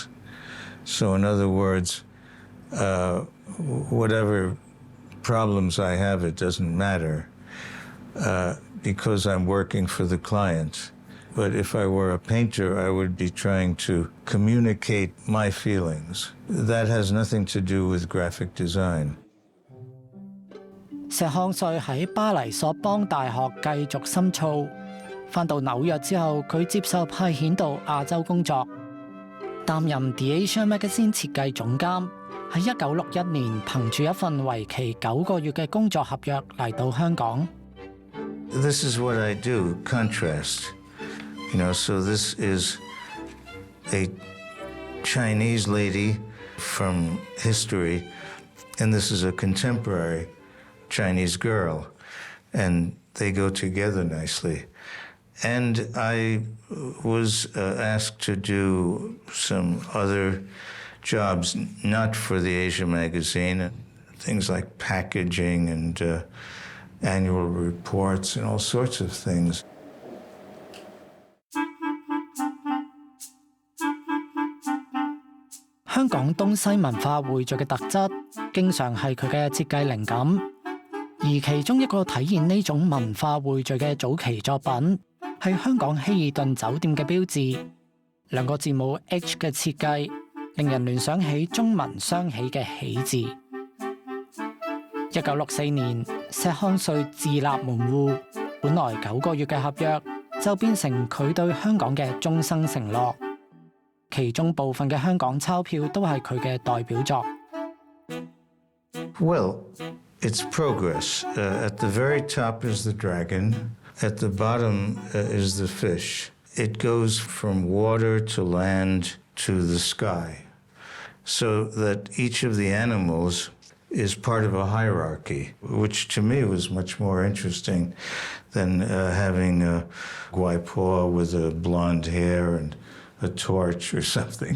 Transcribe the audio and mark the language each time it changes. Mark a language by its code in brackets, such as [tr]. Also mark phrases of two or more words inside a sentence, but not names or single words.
[en] So in other words, whatever problems I have, it doesn't matter because I'm working for the client. But if I were a painter, I would be trying to communicate my feelings. That has nothing to do with graphic design. [yue] 石漢穗喺巴黎索邦大學繼續深造，返到紐約之後，佢接受派遣到亞洲工作，擔任 The Asia Magazine 設計總監。喺1961年，憑住一份為期9個月嘅工作合約嚟到香港。 [en] This is what I do, contrast. You know, so this is a Chinese lady from history, and this is a contemporary Chinese girl, and they go together nicely. And I was asked to do some other jobs, not for the Asia magazine, things like packaging and annual reports and all sorts of things. [yue] 香港東西文化匯聚嘅特質，經常係佢嘅設計靈感。而其中一個體現呢種文化匯聚嘅早期作品，係香港希爾頓酒店嘅標誌，兩個字母 H 嘅設計，令人聯想起中文雙喜嘅喜字。1964年，石漢穗自立門戶，本來9個月嘅合約，就變成佢對香港嘅終生承諾。其中部分嘅香港鈔票都係佢嘅代表作。 [en] Well, it's progress. At the very top is the dragon. At the bottom is the fish. It goes from water to land to the sky, so that each of the animals is part of a hierarchy, which to me was much more interesting than having a guaipo with a blonde hair and a torch or something.